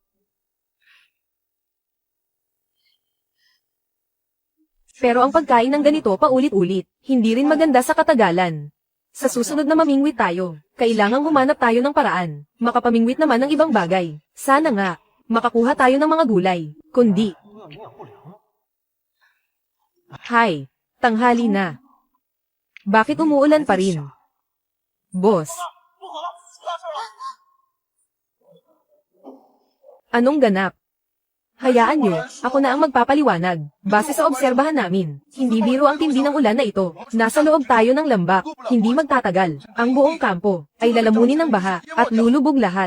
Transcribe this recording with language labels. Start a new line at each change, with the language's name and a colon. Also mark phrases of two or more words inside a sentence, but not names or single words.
Filipino: Pero ang pagkain ng ganito paulit-ulit, hindi rin maganda sa katagalan. Sa susunod na mamingwit tayo, kailangang humanap tayo ng paraan. Makapamingwit naman ng ibang bagay. Sana nga, makakuha tayo ng mga gulay. Kundi,
Chinese: 营养不良。
Filipino: Hay, tanghali na. Bakit umuulan pa rin? Boss,
Chinese: 不好了，出大事了！
Filipino: anong ganap? Hayaan nyo, ako na ang magpapaliwanag. Base sa obserbahan namin, hindi biro ang tindi ng ulan na ito. Nasa loob tayo ng lambak, hindi magtatagal. Ang buong kampo ay lalamunin ng baha at lulubog lahat.